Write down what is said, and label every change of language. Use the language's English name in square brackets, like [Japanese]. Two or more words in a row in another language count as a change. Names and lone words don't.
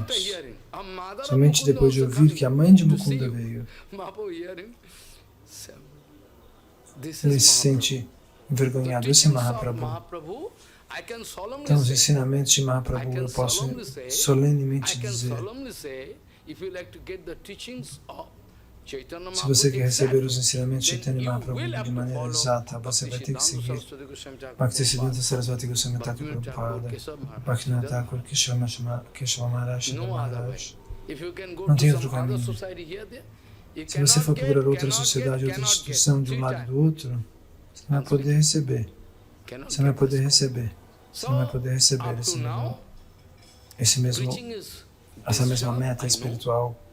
[Portuguese] Somente depois de ouvir que a mãe de Mukunda veio, ele se sente envergonhado. Esse é Mahaprabhu. Então, os ensinamentos de Mahaprabhu eu posso solenemente dizer: se você quer receber os ensinamentos de Chaitanya Mahaprabhu de maneira exata, você vai ter que seguir Bhaktisiddhanta Sarasvati Goswami Thakur Prabhupada, Bhaktivinoda Thakur, Keshava Maharaj, Sridhar Maharaj. Não tem outro caminho. Se você for procurar outra sociedade, outra instituição de um lado do outro, você não vai poder receber. Você não vai poder receber. Você não vai poder receber essa mesma meta espiritual.